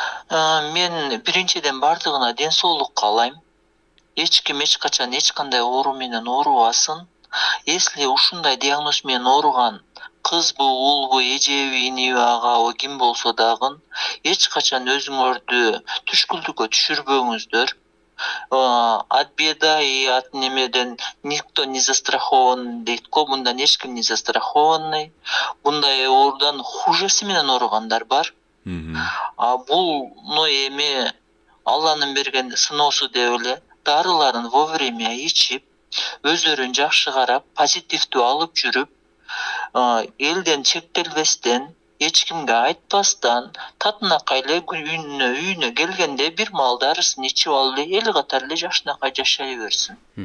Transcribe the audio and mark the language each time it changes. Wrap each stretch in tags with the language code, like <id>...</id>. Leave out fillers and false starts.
<ky>Мен биринчиден бардыгына ден соолук каалайм. Эч ким эч качан эч кандай оору менен оорубасын. Если ушундай диагноз менен ооруган кызбы, уулбу, эжеби, иниби, агабы ким болсо дагы эч качан өзүңөрдү түшкүлдүккө түшүрбөңүздөр.</ky> <ru>От беда и от немеден никто не застрахован</ru> <ky>дейт го, мындан эч ким</ky> <ru>не застрахованный.</ru> <ky>Мындай оорудан хужеси менен ооругандар бар. Бул эми Алланын берген сыноосу деп эле дарыларын вовремя ичип, өздөрүн жакшы карап, позитивдүү алып жүрүп, элден чектелбестен, эч кимге айтпастан, татынакай эле үйүнө келгенде бир маал дарысын ичип алып эле, эл катары эле жакшынакай жашай берсин.</ky>